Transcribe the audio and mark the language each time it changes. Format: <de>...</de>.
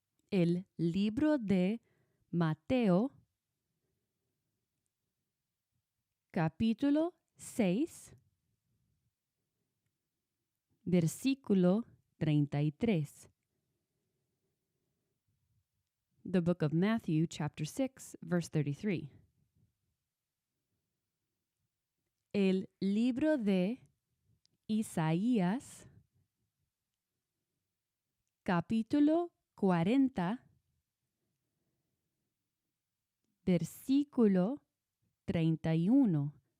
<es>El libro de Mateo, capítulo 6, versículo 33.</es> <en>The book of Matthew, chapter 6, verse 33.</en> <es>El libro de Isaías, capítulo 40, versículo 31.</es>